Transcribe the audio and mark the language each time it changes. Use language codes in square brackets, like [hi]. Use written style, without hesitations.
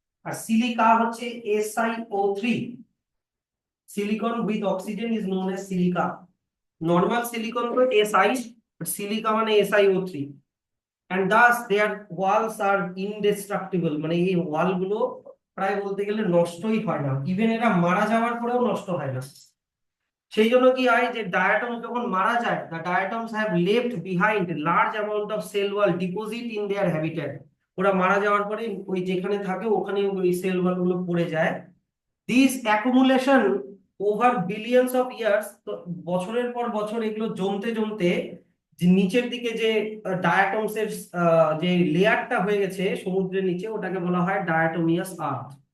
[bn] আর silica হচ্ছে SiO3, [en] Silicon with oxygen is known as silica. [bn] Normal silicon তো Si, but silica মানে SiO3। [en] and thus their walls are indestructible, [bn] মানে এই ওয়াল গুলো প্রায় বলতে গেলে নষ্টই হয় না, ইভেন এরা মারা যাওয়ার পরেও নষ্ট হয় না। সেই জন্য কি হয়, যে ডায়াটম যখন মারা যায়, [en] the diatoms have left behind large amount of cell wall deposit in their habitat। [bn] ওরা মারা যাওয়ার পরে ওই যেখানে থাকে ওখানে ওই সেল ওয়াল গুলো পড়ে যায়। [en] this accumulation over billions of years, [bn] তো বছরের পর বছর এগুলো জমতে জমতে যে নিচের দিকে যে ডায়াটমস এর যে লেয়ারটা হয়ে গেছে সমুদ্রের নিচে, ওটাকে বলা হয় ডায়াটমিয়াস আর্থ।